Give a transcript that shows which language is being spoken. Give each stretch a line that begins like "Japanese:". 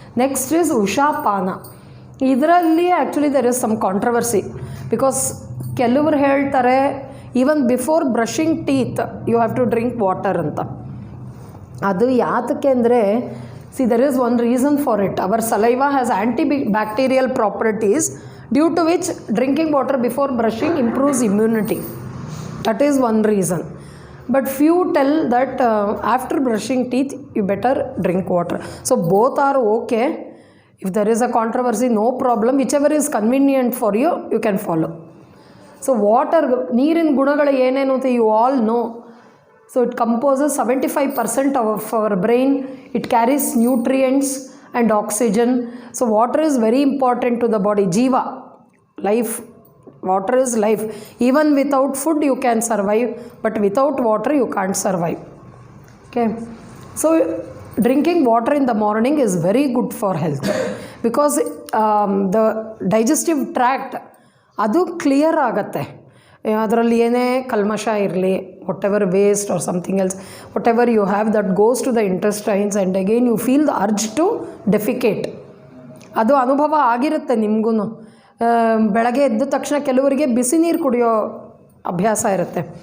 English: Next is ಉಷಾಪಾನ.
Kannada: ಇದರಲ್ಲಿ
English: Actually there is some controversy. Because
Kannada: ಕೆಲವರು ಹೇಳ್ತಾರೆ
English: even before brushing teeth you have to drink water
Kannada: ಅಂತ. ಅದು ಯಾತಕ್ಕೆ ಅಂದರೆ,
English: See there is one reason for it. Our saliva has antibacterial properties, due to which drinking water before brushing improves immunity. That is one reason. But few tell that after brushing teeth you better drink water. So both are okay. If there is a controversy, no problem. Whichever is convenient for you, you can follow. So water,
Kannada: ನೀರಿನ ಗುಣಗಳು ಏನೇನು ಅಂತ
English: you all know. So it composes 75% of our brain. It carries nutrients and oxygen. So water is very important to the body. Jiva, life. Water is life. Even without food you can survive, but without water you can't survive. Okay. So drinking water in the morning is very good for health because the digestive tract
Kannada: ಅದು clear ಆಗುತ್ತೆ. ಅದರಲ್ಲಿ ಏನೇ ಕಲ್ಮಶ ಇರಲಿ,
English: Whatever waste or something else, whatever you have that goes to the intestines and again you feel the urge to defecate.
Kannada: ಅದು ಅನುಭವ ಆಗಿರುತ್ತೆ ನಿಮಗೂ. ಬೆಳಗ್ಗೆ ಎದ್ದ ತಕ್ಷಣ ಕೆಲವರಿಗೆ ಬಿಸಿ ನೀರು ಕುಡಿಯೋ ಅಭ್ಯಾಸ ಇರುತ್ತೆ.